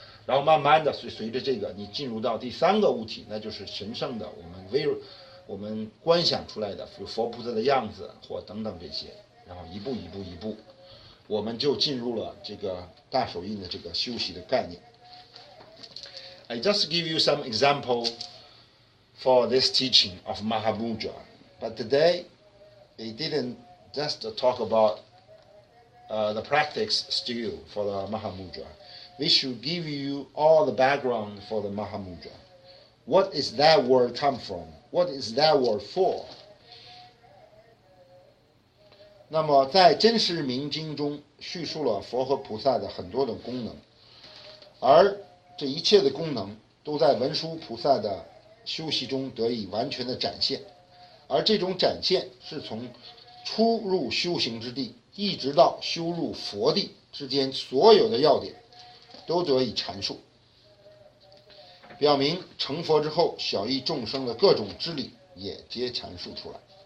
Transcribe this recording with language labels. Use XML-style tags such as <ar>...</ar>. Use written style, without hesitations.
<zh>然后慢慢的随着这个你进入到第三个物体，那就是神圣的我们观想出来的佛菩萨的样子或等等这些，然后一步我们就进入了这个大手印的这个修习的概念。</zh> <en>I just give you some example for this teaching of Mahamudra, but today we didn't just talk about the practice still for the Mahamudra. We should give you all the background for the Mahamudra. What is that word come from? What is that word for?</en> <zh>那么在真实明经中叙述了佛和菩萨的很多的功能，而这一切的功能都在文殊菩萨的修习中得以完全的展现，而这种展现是从初入修行之地一直到修入佛地之间所有的要点都得以阐述，表明成佛之后小益众生的各种之理也皆阐述出来。</zh>